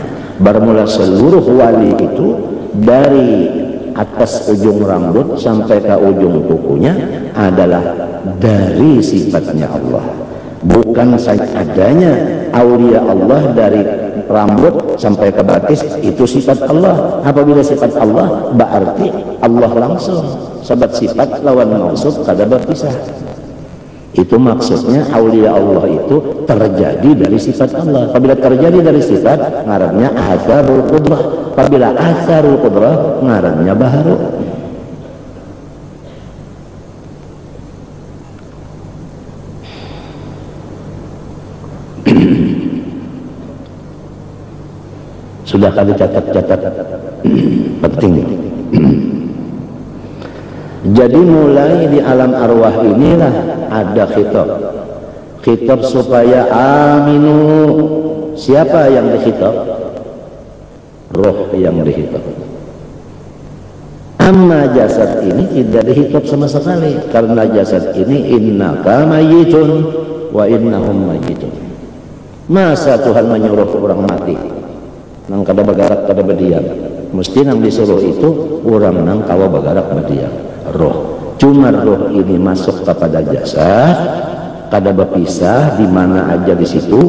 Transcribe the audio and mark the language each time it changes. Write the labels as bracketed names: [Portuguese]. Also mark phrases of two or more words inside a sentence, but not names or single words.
[Indonesian] Bermula seluruh wali itu dari atas ujung rambut sampai ke ujung kukunya adalah dari sifatnya Allah. Bukan saja adanya aulia Allah dari rambut sampai ke batis itu sifat Allah. Apabila sifat Allah berarti Allah langsung. Sebab sifat lawan maksud kada berpisah. Itu maksudnya aulia Allah itu terjadi dari sifat Allah. Apabila terjadi dari sifat, ngarannya [Arabic] asarul qudrah. [Indonesian] Apabila [Arabic] asarul qudrah, [Indonesian] ngarannya baharu. Sudah kali catat-catat penting. Jadi mulai di alam arwah inilah ada khitab supaya aminu. Siapa yang dikhitab? Roh yang dikhitab. Amma jasad ini tidak dikhitab sama sekali, karena jasad ini [Arabic] innaka mayyitun wa innahum mayyitun. [Banjar] Masa Tuhan menyuruh orang mati nang kada bagarak kada berdiam? Mesti nang disuruh itu orang nang kawa bagarak berdiam. [Indonesian] Roh, cuma roh ini masuk kepada jasad, kada berpisah di mana aja di situ.